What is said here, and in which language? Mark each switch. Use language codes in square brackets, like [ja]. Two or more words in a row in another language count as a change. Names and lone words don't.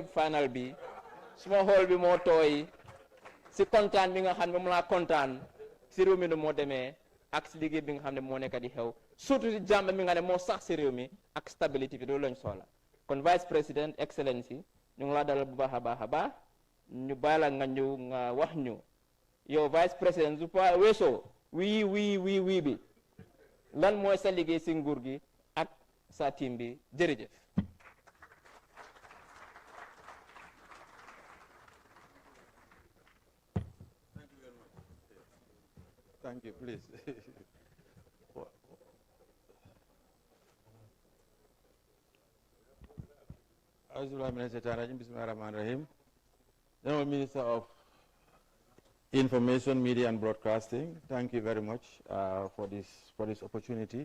[wo] final bi suma xool bi moo tooy si kontaan bi nga xam ne moom laa kontaan si réew mi nu moo demee ak si liggéey bi nga xam ne moo nekk di xew surtout si jàmm mi nga ne moo sax si réew mi ak stabilité bi loolu lañ soxla kon [fr] vice président [wo] excellency ñu ngi laa dalal bu baax a baax ñu bàyyi la nga ñëw nga wax ñu yow [fr] vice président [wo] su pa weesoo wii bi lan mooy sa liggéey si nguur gi ak sa team bi jërëjëf. [en] Thank you, please. General Minister of Information, Media and Broadcasting, thank you very much for this opportunity.